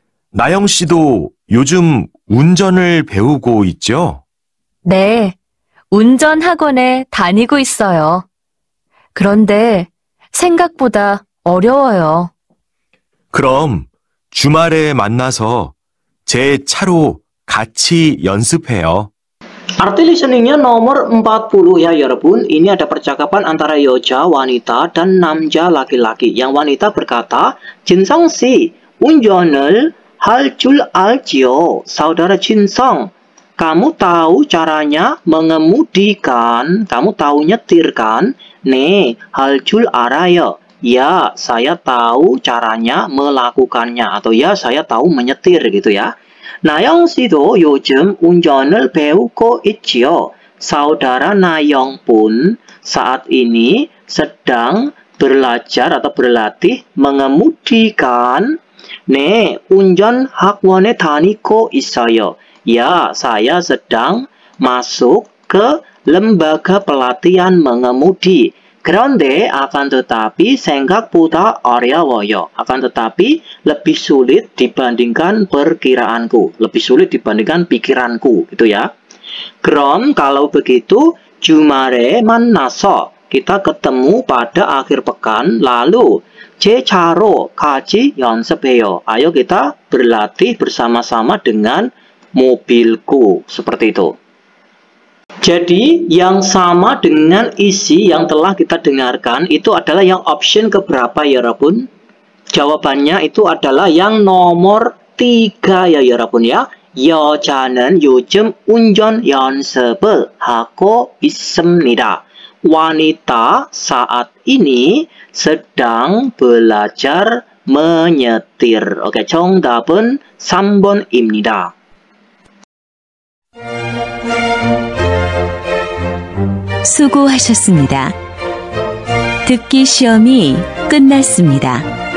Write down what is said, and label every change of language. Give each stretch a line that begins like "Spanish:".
Korean: 나영 씨도 요즘 운전을 배우고 있죠? 네, 운전 학원에 다니고 있어요. 그런데 생각보다 어려워요. 그럼 주말에 만나서 제 차로 같이 연습해요.
Indonesian: Arti listeningnya nomor 40 ya 여러분. Ini ada percakapan antara Yoja wanita dan Namja laki-laki. Yang wanita berkata,
Korean: 진성 씨, 운전을 할 줄 알지요?
Indonesian: Saudara Jinsong, kamu tahu caranya mengemudikan? Kamu tahu nyetir kan?
Korean: 네, 할 줄 알아요.
Indonesian: Ya, saya tahu caranya melakukannya. Atau ya, saya tahu menyetir gitu ya.
Korean: 나영 씨도 요즘 운전을 배우고 있지요.
Indonesian: Saudara Nayong pun saat ini sedang belajar atau berlatih mengemudikan.
Korean: 네, 운전 학원에 다니고 있어요.
Indonesian: Ya, saya sedang masuk ke lembaga pelatihan mengemudi.
Korean: 그런데
Indonesian: akan tetapi
Korean: 생각보다 어려워요.
Indonesian: akan tetapi lebih sulit dibandingkan perkiraanku. lebih sulit dibandingkan pikiranku. Gitu ya. 그럼 kalau begitu
Korean: 주말에 만나서
Indonesian: kita ketemu pada akhir pekan.
Korean: lalu 제 차로 같이 연습해요.
Indonesian: ayo kita berlatih bersama-sama dengan mobilku. Seperti itu. Jadi, yang sama dengan isi yang telah kita dengarkan itu adalah yang option keberapa ya 여러분? Jawabannya itu adalah yang nomor 3 ya 여러분 ya.
Korean: 여자는 요즘 운전 연습을 하고 있습니다.
Indonesian: Wanita saat ini sedang belajar menyetir.
Korean: Oke, 정답은 3번입니다. 수고하셨습니다. 듣기 시험이 끝났습니다.